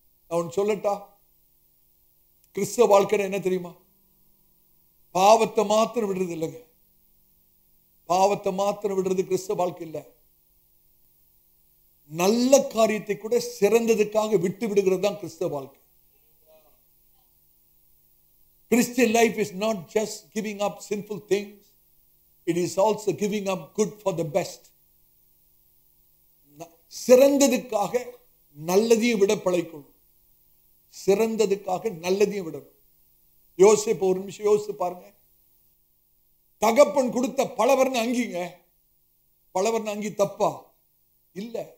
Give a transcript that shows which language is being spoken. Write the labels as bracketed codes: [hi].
[ta] அவன் சொல்லட்டா, கிறிஸ்தவ வாழ்க்கை என்ன தெரியுமா? பாவத்தை மாத்திரம் விடுறது இல்லைங்க. பாவத்தை மாத்திரம் விடுறது கிறிஸ்தவ வாழ்க்கை இல்லை. நல்ல காரியத்தை கூட சிறந்ததுக்காக விட்டு விடுகிறது தான் கிறிஸ்தவ வாழ்க்கை. [en] Christian life is not just giving up sinful things. It is also giving up good for the best. [ta] சிறந்ததுக்காக நல்லதையும் விட பழகிக்கொள்ளும். சிறந்ததுக்காக நல்லதையும் விடணும். யோசேப்பு ஒரு நிமிஷம் யோசித்து பாருங்க. தகப்பன் கொடுத்த பலவர்ண அங்கிங்க, பலவர்ண அங்கி தப்பா இல்ல.